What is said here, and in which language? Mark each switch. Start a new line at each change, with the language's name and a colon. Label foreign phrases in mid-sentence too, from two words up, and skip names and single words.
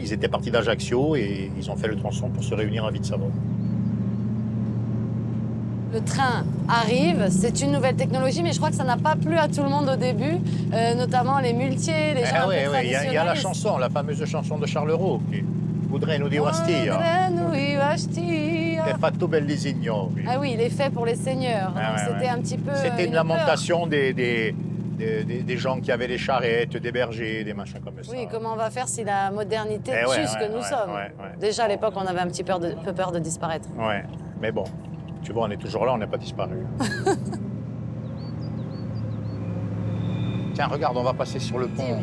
French: Ils étaient partis d'Ajaccio et ils ont fait le tronçon pour se réunir à Vitsavone. Le train arrive, c'est une nouvelle technologie, mais je crois que ça n'a pas plu à tout le monde au début, notamment les muletiers, les gens un peu traditionnels. Il y a la chanson, la fameuse chanson de Charles Raux,
Corsican: Udrenu di Ostia. Udrenu di Ostia. È fatto per gli signori.
French: Ah oui, il est fait pour les seigneurs. Ah, Donc ouais, c'était ouais. un petit peu. C'était une peur. lamentation des gens qui avaient des charrettes, des bergers, des machins comme ça. Oui, comment on va faire si la modernité Eh tue ouais, ce ouais, que nous ouais, sommes? ouais, ouais. Déjà à l'époque, on avait un petit peu peur de disparaître. Ouais, mais bon, tu vois, on est toujours là, on n'est pas disparu. Tiens, regarde, on va passer sur le pont.